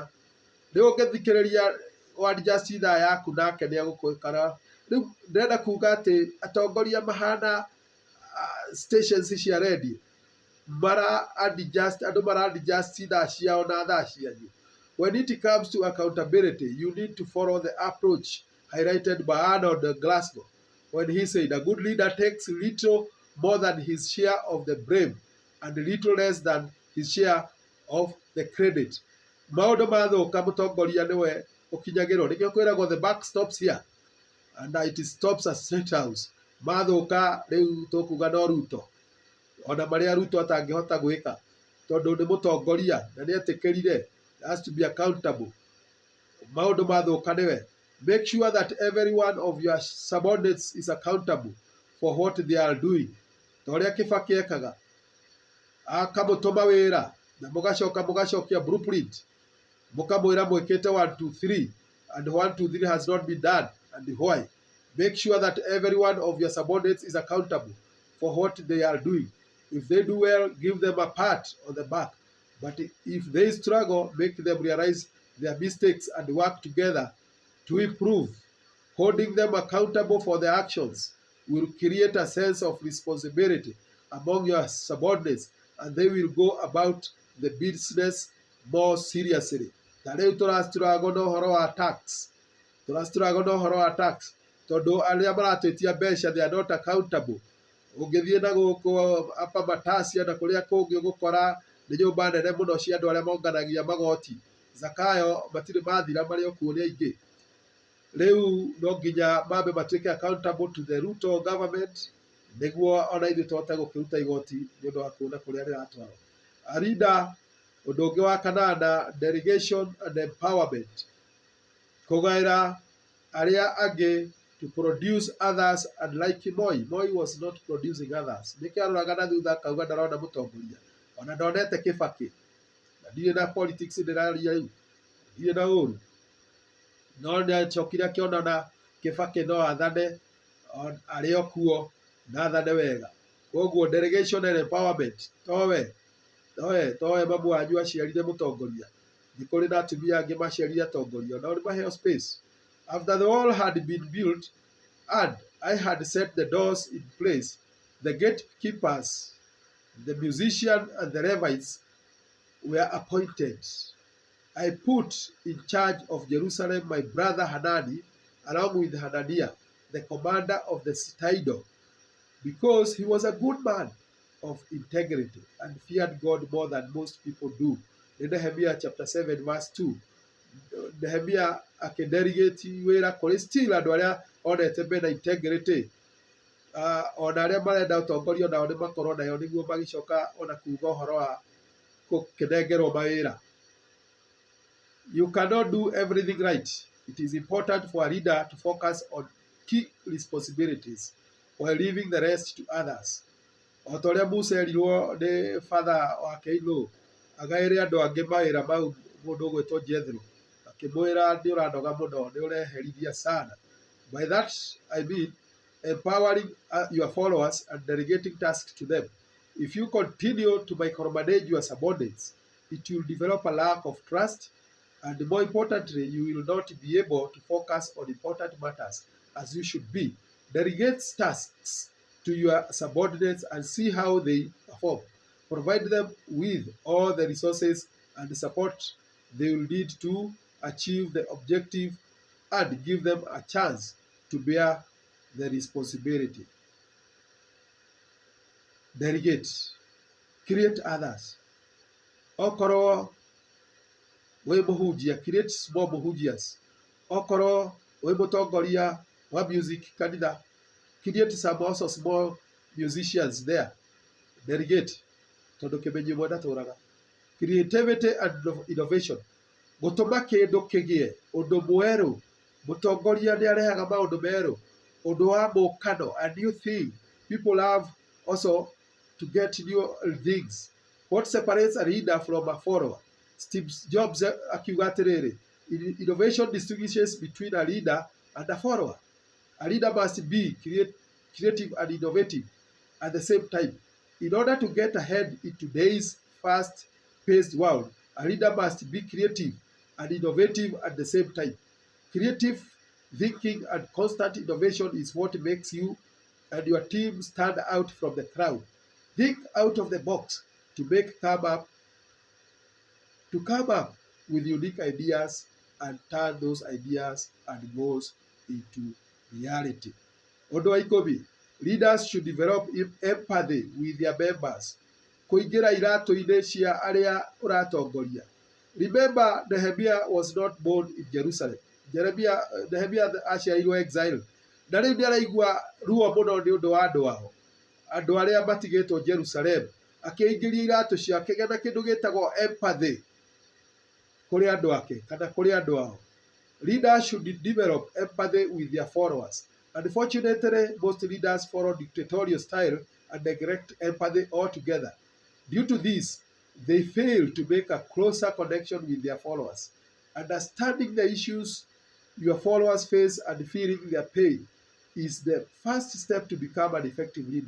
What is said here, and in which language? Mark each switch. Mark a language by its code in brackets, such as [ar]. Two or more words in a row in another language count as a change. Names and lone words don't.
[ki] Rĩu ũngĩthikĩrĩria adjust ithaa yaku nake nĩagũkũĩkara. Rĩu ndĩrenda kuga atĩ atongoria mahana stations cia redio andũ mara adjust ithaa ciao na thaa cianyu. [en] When it comes to accountability, you need to follow the approach highlighted by Arnold Glasgow when he said, a good leader takes little more than his share of the blame and little less than his share of the credit. [ki] Maũndũ mathũka mũtongoria nĩwe ũkinyagĩrwo. Nĩkĩo kwĩragwo [en] the buck stops here and it stops at State House. [ki] Mathũka rĩu tũkuga no Ruto, ona marĩa Ruto atangĩhota gwĩka tondũ nĩ mũtongoria na nĩetĩkĩrire [en] has to be accountable. [ki] Maũndũ mathũka nĩwe. [en] Make sure that every one of your subordinates is accountable for what they are doing. [ki] Ta ũrĩa Kibaki ekaga, akamũtũma wĩra na mũgacokia blueprint, mũkamwĩra mwĩkĩte [en] 1 2 3 and 1 2 3 has not been done and why. Make sure that every one of your subordinates is accountable for what they are doing. If they do well, give them a pat on the back. But if they struggle, make them realize their mistakes and work together to improve. Holding them accountable for their actions will create a sense of responsibility among your subordinates, and they will go about the business more seriously. [ki] Ta rĩu tũrastruggle na ũhoro wa tax. Tondũ arĩa maratwĩtia mbeca [en] they are not accountable. [ki] Ũngĩthiĩ na gũkũ apa Matasia na kũrĩa kũngĩ ũgũkora nĩ nyũmba nene mũno cia andũ arĩa monganagia magoti. Zakayo matirĩ mathira marĩ okuo nĩ aingĩ. Rĩu no nginya mambe matuĩke [en] accountable to the Ruto government [ki] nĩguo ona ithuĩ tũhote gũkĩruta igoti nĩ ũndũ wa kuona kũrĩa rĩratwarwo. [en] A leader, [ki] ũndũ ũngĩ wa kanana, [en] delegation and empowerment. [ki] Kũgaĩra arĩa angĩ [en] to produce others, and like Moi was not producing others. [ki] Nĩkĩo aroraga na thutha akauga ndarona mũtongoria. Ona ndonete Kibaki. Na ndirĩ na politics ndĩraria rĩu. Ndirĩ na ũru. No nĩacokire akĩona na Kibaki no athane arĩ o kuo na athane wega. Koguo [en] delegation and empowerment. [ki] Towe mamu wanyu aciarire mũtongoria. Nĩ kũrĩ na atumia angĩ maciarire atongoria. Nao nĩmaheo space. [en] After the wall had been built and I had set the doors in place, the gatekeepers, the musicians, and the Levites were appointed. I put in charge of Jerusalem my brother Hanani, along with Hananiah, the commander of the citadel, because he was a good man of integrity and feared God more than most people do. In Nehemia chapter 7 verse 2. [ki] Nehemia akĩdelegate wĩra kũrĩ still andũ arĩa onete mena integrity, ona arĩa marenda ũtongoria nao nĩ makorwo nayo nĩguo magĩcoka ona kuuga ũhoro wa gũkĩnengerwo mawĩra. [en] You cannot do everything right. It is important for a leader to focus on key responsibilities while leaving the rest to others. [ki] O ta ũrĩa Musa erirwo nĩ father wake Ino agaĩre andũ angĩ mawĩra mau mũndũ ũgwĩtwo Jethro. Akĩmwĩra nĩ ũranoga mũno, nĩ ũreherithia sana. [en] By that I mean empowering your followers and delegating tasks to them. If you continue to micromanage your subordinates, it will develop a lack of trust, and more importantly, you will not be able to focus on important matters as you should be. Delegate tasks to your subordinates and see how they perform. Provide them with all the resources and support they will need to achieve the objective, and give them a chance to bear the responsibility. Delegate. Create others. [ki] Okorwo wĩ mũhunjia, [en] create small [ki] mũhunjias. Okorwo wĩ mũtongoria wa music kanitha, [en] create some also small musicians there. Delegate. [ki] Tondũ kĩmenyi mwe ndatũraga. [en] Creativity and innovation. [ki] Gũtũma kĩndũ kĩgĩe, ũndũ mwerũ. Mũtongoria nĩ arehaga maũndũ merũ. Ũndũ wa mũkano, [en] a new thing. People have also to get new things. What separates a leader from a follower? [ki] Steve Jobs akiuga atĩrĩrĩ, [en] innovation distinguishes between a leader and a follower. A leader must be creative and innovative at the same time. In order to get ahead in today's fast-paced world, a leader must be creative and innovative at the same time. Creative thinking and constant innovation is what makes you and your team stand out from the crowd. Think out of the box to come up with unique ideas and turn those ideas and goals into reality. [ki] Ũndũ wa ikũmi, [en] leaders should develop empathy with their members. [ki] Kũingĩra iratũ-inĩ cia arĩa ũratongoria. [en] Remember, Nehemia was not born in Jerusalem. [ki] Nehemia aciarirwo exile. Na rĩu nĩaraigua ruo mũno nĩ ũndũ wa andũ ao, andũ arĩa matigĩtwo Jerusalem. Akĩingĩria iratũ ciake na kĩndũ gĩtagwo empathy kũrĩ andũ ake kana kũrĩ andũ ao. [en] Leaders should develop empathy with their followers. Unfortunately, most leaders follow dictatorial style and neglect empathy altogether. Due to this, they fail to make a closer connection with their followers. Understanding the issues your followers face and feeling their pain is the first step to become an effective leader.